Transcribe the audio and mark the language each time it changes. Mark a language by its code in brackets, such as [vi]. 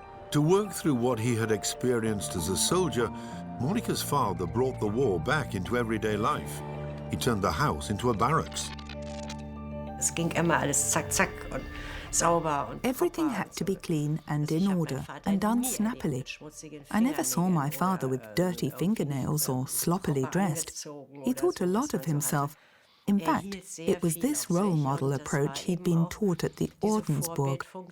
[en] To work through what he had experienced as a soldier, Monica's father brought the war back into everyday life. He turned the house into a barracks. [de] Es ging immer alles zack, zack und sauber. [en] Everything had to be clean and in order and done snappily. I never saw my father with dirty fingernails or sloppily dressed. He thought a lot of himself. In fact, it was this role model approach he'd been taught at the Ordensburg.